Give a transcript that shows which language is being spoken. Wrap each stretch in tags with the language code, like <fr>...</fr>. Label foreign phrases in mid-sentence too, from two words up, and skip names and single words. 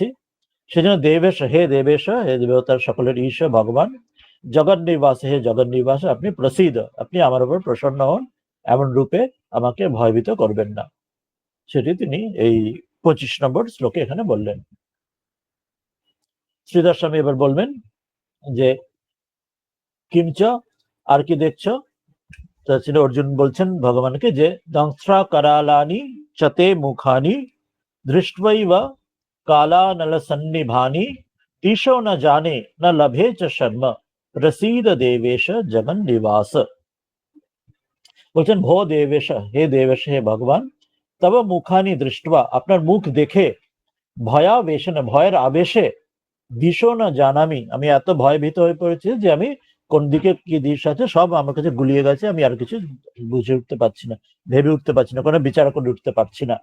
<bn>সেজন্য দেবেশ, হে দেবেশ, হে দেবতার সকলের ঈশ্বর ভগবান, জগৎ নিবাস, হে জগৎ নিবাস, আপনি প্রসিদ্ধ, আপনি আমার উপর প্রসন্ন হন, এমন রূপে আমাকে ভয়ভীত করবেন না, সেটি তিনি এই 25 নম্বর শ্লোকে এখানে বললেন। শ্রীধর স্বামী এবার বলবেন যে কিঞ্চ, আর কি দেখছো। অর্জুন বলছেন ভগবানকে যে</bn> <sa>দংস্ট্রা करालानि চতে মুখানি দৃষ্ট্বৈব कालानलसन्निभानि ईशो न जाने न लभे च शर्म प्रसीद देवेश जगन निवास।</sa> <bn>বলছেন ভো দেবেশ, হে দেবেশ, হে ভগবান,</bn> <sa>তব মুখানি দৃষ্ট্বা,</sa> <bn>আপনার মুখ দেখে, ভয়াবেশে, ভয়ের আবেশে,</bn> <sa>দিশো না জানামি,</sa> <bn>আমি এত ভয়ভীত হয়ে পড়েছি যে আমি কোন দিকে কি দিশ আছে সব আমার কাছে গুলিয়ে গেছে, আমি আর কিছু বুঝে উঠতে পারছি না, ভেবে উঠতে পারছি না, কোনো বিচার করে উঠতে পারছি না।</bn>